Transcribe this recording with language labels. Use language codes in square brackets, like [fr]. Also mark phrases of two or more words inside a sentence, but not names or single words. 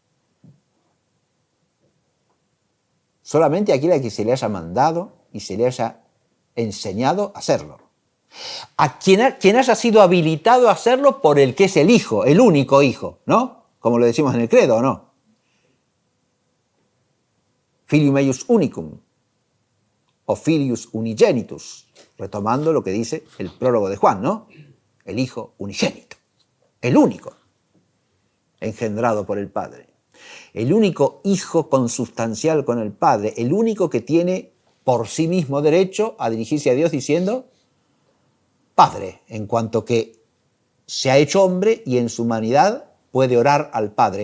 [es] Solamente aquel a quien se le haya mandado y se le haya enseñado a hacerlo. A quien haya sido habilitado a hacerlo por el que es el Hijo, el único Hijo, ¿no? Como lo decimos en el credo, ¿o no? [la] Filium eius unicum, o filius unigenitus, [es] retomando lo que dice el prólogo de Juan, ¿no? El Hijo unigénito, el único, engendrado por el Padre. El único Hijo consubstancial con el Padre, el único que tiene por sí mismo derecho a dirigirse a Dios diciendo Padre, en cuanto que se ha hecho hombre y en su humanidad puede orar al Padre.